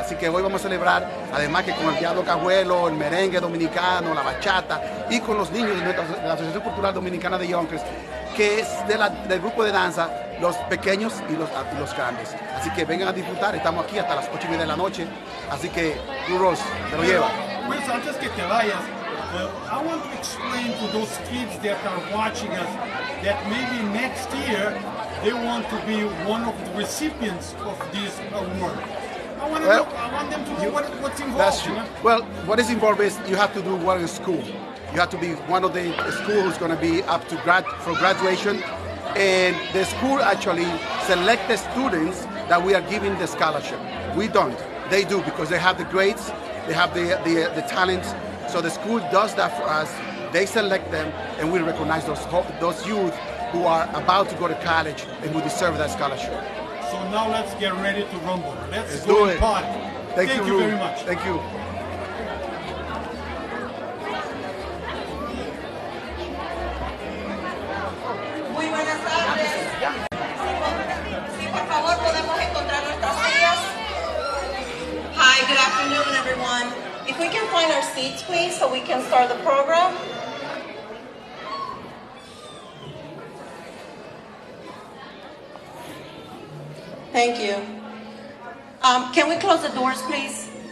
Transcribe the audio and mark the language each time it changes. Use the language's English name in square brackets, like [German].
[Spanish] Así que hoy vamos a celebrar, además que con el Diablo Cajuelo, el merengue dominicano, la bachata y con los niños de la Asociación Cultural Dominicana de Yonkers, que es del grupo de danza, los pequeños y los grandes. Así que vengan a disfrutar, estamos aquí hasta las 8:30 de la noche, así que Ross, te lo lleva. Pues antes que te vayas, [English] I want to explain to those kids that are watching us that maybe next year they want to be one of the recipients of this award. I want them to know what's involved. That's true. Well, what is involved is you have to do well in school. You have to be one of the school who's going to be up to for graduation, and the school actually select the students that we are giving the scholarship. We don't. They do because they have the grades, they have the talents. So the school does that for us. They select them, and we recognize those youth who are about to go to college and who deserve that scholarship. So now let's get ready to rumble. Let's do go it. And party. Thank you very much. Thank you. [Spanish] Muy buenas tardes. Sí, por favor, podemos encontrar nuestras sillas. [English] Hi, good afternoon, everyone. If we can find our seats, please, so we can start the program. Thank you. Can we close the doors, please?